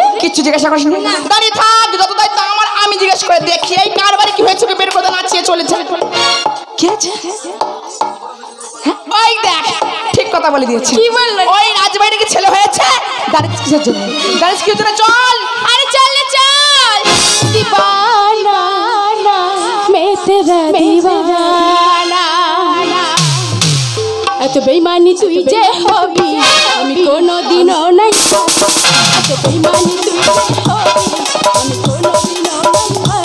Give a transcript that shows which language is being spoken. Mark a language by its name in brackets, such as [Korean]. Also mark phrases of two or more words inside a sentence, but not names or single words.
[Bangla] কিচ্ছু জিজ্ঞাসা করিস না দাঁড়িয়ে থাক যত দায়িত্ব আমার আমি জিজ্ঞাসা করে দেখি এই কার বাড়ি কি হয়েছে বের করে নাচিয়ে চলেছে কি আছে। ওই দেখ ঠিক কথা বলে দিয়েছি। কি বললো? ওই রাজবাড়ি কি ছেলে হয়েছে? দাঁড়িয়ে কিসের জন্য দাঁড়িয়ে কিসের জন্য চল। [Hindi] अरे चल चल दीवाना मैं तेरा दीवाना [Bangla] এত বেইমানি তুই যে হবি আমি কোনোদিনও নাই। এত বেইমানি তুই যে হবি আমি কোনোদিনও নাই।